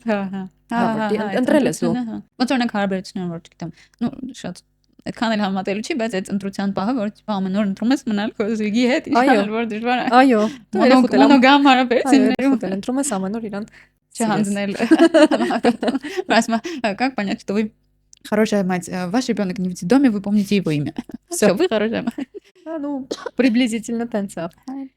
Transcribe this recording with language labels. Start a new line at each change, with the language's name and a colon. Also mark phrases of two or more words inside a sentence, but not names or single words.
Armenian: ընտրել ես դու։ Ոնց օրինակ հարաբերություններ որ չգիտեմ, նո շատ այդքան էլ համատելու չի, բայց այդ ընտրության պահը որ ամեն օր ընտրում ես մնալ քո զույգի հետ, իշխանալ որ դժվար է։ Այո, մոնոգամ հարաբերություններում ընտրում ես ամեն օր իրան չհանձնել։ Բայց
Russian: как понять, что вы хорошая мать, ваш ребенок не в детдоме, вы помните его имя. Всё, вы хорошая мать. Ну, приблизительно тенца.